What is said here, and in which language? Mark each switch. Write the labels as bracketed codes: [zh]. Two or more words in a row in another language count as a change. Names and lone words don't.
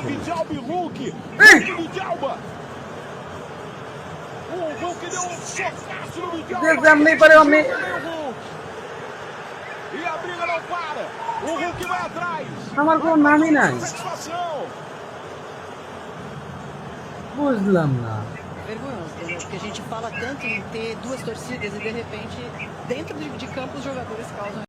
[bn] যেমনি পারে আমি আমার কোনো নামই নাই, বুঝলাম না। [pt] Vergonhoso, entendeu? Porque a gente fala tanto em ter duas torcidas e de repente, dentro de campo, os jogadores causam